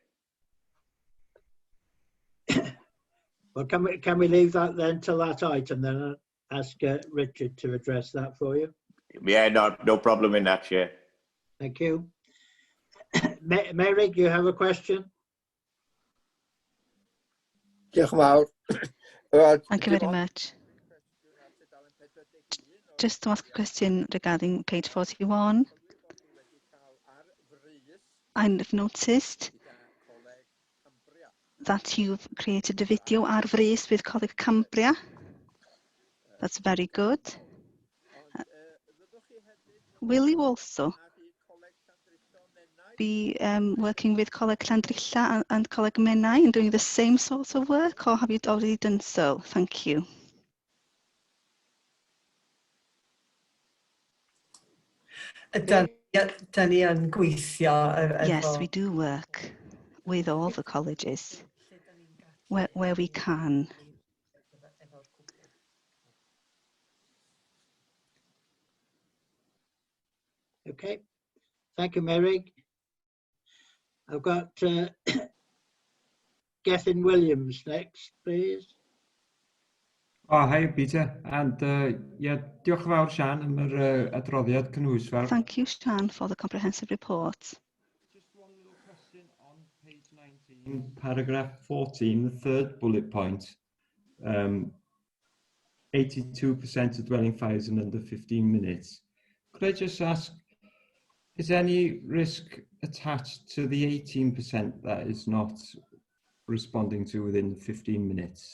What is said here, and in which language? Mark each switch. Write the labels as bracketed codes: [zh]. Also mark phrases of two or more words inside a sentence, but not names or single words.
[en] Well, can we leave that then till that item then and ask Richard to address that for you? Yeah, no problem in that, Chair. Thank you. Mary, do you have a question? [cy] Diolch yn fawr. [en] Thank you very much. Just to ask a question regarding page 41. I've noticed that you've created a video [cy] ar frys [en] with Coleg Cambria. That's very good. Will you also be working with Coleg Llandrilla and Coleg Menai and doing the same sort of work, or have you already done so? Thank you. [cy] Dan ni yn gweithio [en] Yes, we do work with all the colleges where we can. Okay, thank you, Mary. I've got Gethin Williams next, please. Oh, hi, Peter. And yeah, [cy] diolch yn fawr, Sian, am yr adroddiad cynhwysfawr. [en] Thank you, Sian, for the comprehensive report. Just one little question on page 19, paragraph 14, the third bullet point. 82% of dwelling fires in under 15 minutes. Could I just ask, is any risk attached to the 18% that is not responding to within 15 minutes?